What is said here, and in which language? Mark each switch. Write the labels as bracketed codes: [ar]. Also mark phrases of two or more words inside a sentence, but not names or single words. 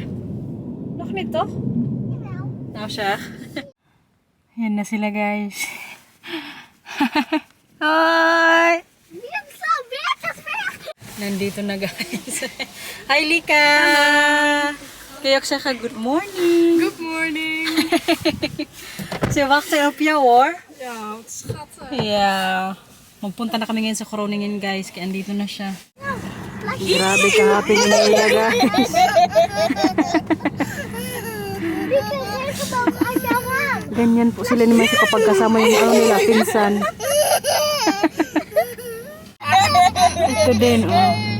[tl] Nak nito? Now siya. Yan na sila guys. Hi! Nandito na guys. Hi Lika! Kayak siya ka, [en] good morning. Good morning. [nl] Ze wacht op jou hoor. Ja, wat schattig. [en] Yeah. [tl] Magpunta na kami ngayon sa Groningen guys. Kaya andito na siya. Grabe ka happy ni Mila guys. Ganyan po sila ni Messi kapag kasama yung ano nila, pinsan. Ito din, oh.